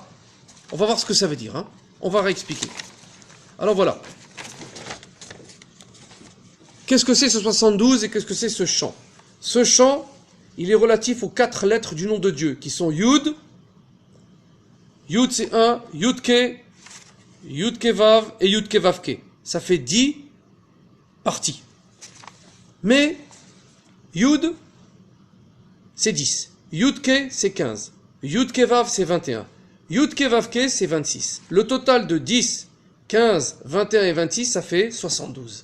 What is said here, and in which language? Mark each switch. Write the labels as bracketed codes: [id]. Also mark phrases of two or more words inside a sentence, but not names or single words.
[fr] On va voir ce que ça veut dire. Hein. On va réexpliquer. Alors voilà. Qu'est-ce que c'est ce 72 et qu'est-ce que c'est ce chant? Ce chant, il est relatif aux 4 lettres du nom de Dieu, qui sont Yud. Yud c'est 1, Yud Ke, Yud Ke Vav et Yud Ke Vav Ke. Ça fait 10 parties. Mais Yud, c'est 10. Yud Ke, c'est 15. Yud Ke Vav, c'est 21. Yud Ke Vav Ke, c'est 26. Le total de 10, 15, 21 et 26, ça fait 72.